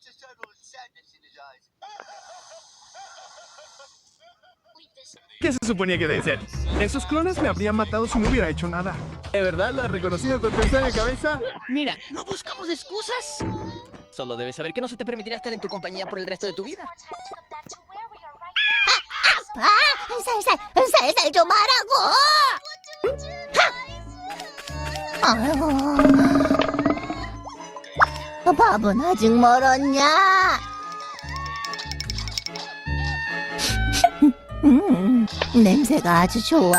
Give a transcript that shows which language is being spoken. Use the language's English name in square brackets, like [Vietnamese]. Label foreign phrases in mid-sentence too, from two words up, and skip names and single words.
[Spanish] ¿Qué se suponía que debe ser? Esos clones me habrían matado si no hubiera hecho nada. ¿De verdad lo has reconocido con tu extraña cabeza? Mira, no buscamos excusas. Solo debes saber que no se te permitirá estar en tu compañía por el resto de tu vida. [Korean] 살살 좀 하라고! 아이고, 밥은 아직 멀었냐? 냄새가 아주 좋아.